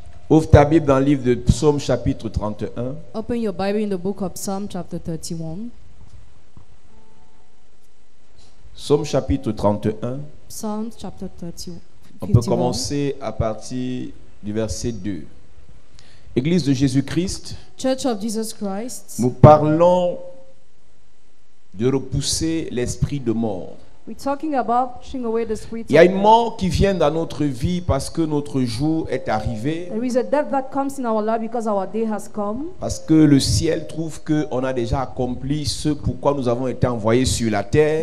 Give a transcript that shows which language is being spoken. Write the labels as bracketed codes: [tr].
[fr] Ouvre ta Bible dans le livre de Psaume chapitre 31. [en] Open your Bible in the book of Psalm chapter 31. [fr] Psaume chapitre 31. [en] Psalm chapter 31. [fr] On peut commencer à partir du verset 2. Église de Jésus-Christ, [en] Church of Jesus Christ, [fr] nous parlons de repousser l'esprit de mort. [en] We're talking about pushing away the spirit [fr] Il y a [en] of [fr] une [en] death. [fr] mort qui vient dans notre vie parce que notre jour est arrivé, [en] There is a death that comes in our life because our day has come. [fr] parce que le ciel trouve qu'on a déjà accompli ce pourquoi nous avons été envoyés sur la terre.